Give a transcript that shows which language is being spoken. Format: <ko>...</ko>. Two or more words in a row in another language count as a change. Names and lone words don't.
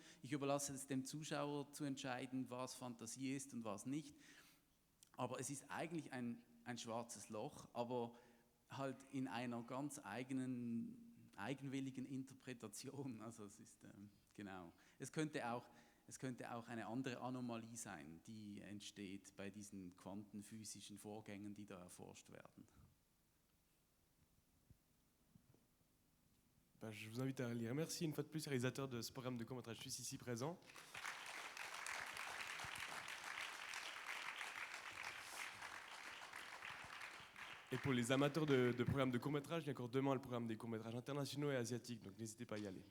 <de>Ich überlasse es dem Zuschauer zu entscheiden, was Fantasie ist und was nicht, aber es ist eigentlich ein schwarzes Loch, aber halt in einer ganz eigenwilligen Interpretation. Also es ist genau. Es könnte auch eine andere Anomalie sein, die entsteht bei diesen quantenphysischen Vorgängen, die da erforscht werden.</de> <fr>Je vous invite à lire. Merci une fois de plus, réalisateur de ce programme de court-métrage suisse ici présent. Et pour les amateurs de programmes de court-métrage, il y a encore demain le programme des courts-métrages internationaux et asiatiques, donc n'hésitez pas à y aller.</fr>